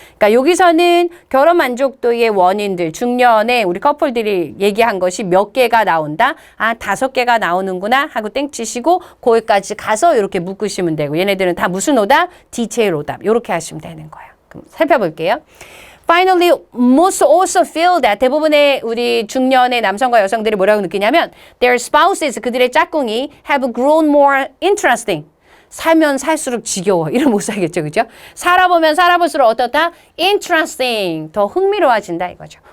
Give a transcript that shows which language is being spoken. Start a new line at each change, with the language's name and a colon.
Korean: 그러니까 여기서는 결혼 만족도의 원인들 중년에 우리 커플들이 얘기한 것이 몇 개가 나온다. 5개가 나오는구나 하고 땡치시고 거기까지 가서 이렇게 묶으시면 되고 얘네들은 다 무슨 오답? 디테일 오답. 이렇게 하시면 되는 거예요. 그럼 살펴볼게요.
English: Finally, most also feel that
Korean: 대부분의 우리 중년의 남성과 여성들이 뭐라고 느끼냐면
English: their spouses,
Korean: 그들의 짝꿍이
English: have grown more interesting.
Korean: 살면 살수록 지겨워. 이런 못 살겠죠. 그죠? 살아보면 살아볼수록 어떻다?
English: interesting.
Korean: 더 흥미로워진다 이거죠.